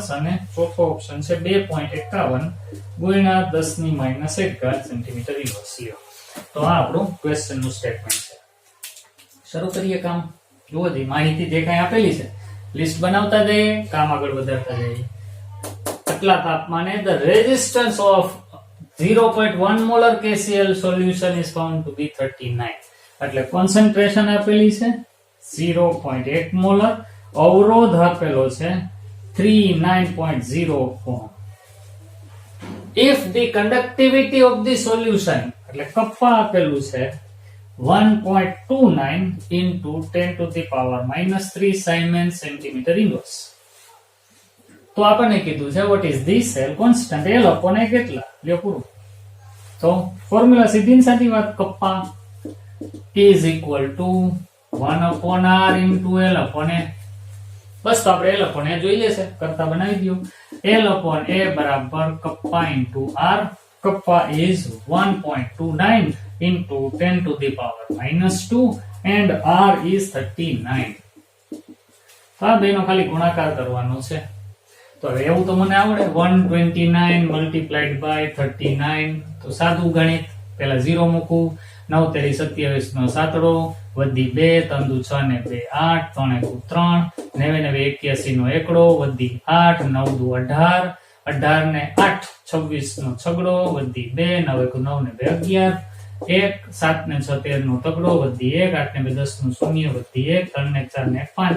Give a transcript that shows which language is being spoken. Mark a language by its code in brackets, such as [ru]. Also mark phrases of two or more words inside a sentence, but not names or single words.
[gu] અને ચોથો ઓપ્શન છે 2.51 ગુણ્યા 10 ની માઇનસ 1 [en] centimeter inverse. [gu] લ્યો, તો આ આપણું ક્વેશ્ચન નું સ્ટેટમેન્ટ છે. શરૂ કરીએ કામ. જુઓ જી, માહિતી જે કઈ આપેલી છે લિસ્ટ બનાવતા જઈએ, કામ આગળ વધારતા જઈએ. આટલા તાપમાને [en] the resistance of 0.1 molar KCl solution is found to be 39. [gu] એટલે કોન્સન્ટ્રેશન આપેલી છે 0.1 મોલર, અવરોધ આપેલો છે 39.0 ohm. [en] If the conductivity of the solution [gu] એટલે કપ્પા આપેલું છે [en] 1.29 into 10 to the power minus 3 Siemens centimeter inverse. [gu] તો આપણને કીધું છે [en] what is the cell constant. L upon A [gu] કેટલા? લ્યો પૂરું. તો ફોર્મ્યુલા સીધી ને સાદી વાત, કપ્પા [en] K is equal to 1 upon R into L upon A. [gu] બસ તો આપણે [en] L upon A [gu] જોઈએ છે, કરતા બનાવી દો. [en] L upon A [gu] બરાબર કપ્પા [en] into R. કપ્પા is 1.29 into 10 to the power minus 2 and R is 39. [gu] આ બેનો ખાલી ગુણાકાર કરવાનો છે. તો હવે એવું તો મને આવડે, 129 [en] multiplied by [gu] 39. તો સાદું ગણિત, પહેલા 0 મૂકું, 9 તેરી 27 નો સાતડો, વધી 2, 3 દુ 6 ને 2 8, 3 એકુ 3, 9 ને 81 નો એકડો, વધી 8, 9 દુ 18, 18 ને 8 26 નો છગડો, વધી 2, 9 એકુ 9 ને 2 11, 1 7 ને 6 13 નો તગડો, વધી 1, 8 ને 2 10 નું શૂન્ય, વધી 1, 3 ને 4 ને 5.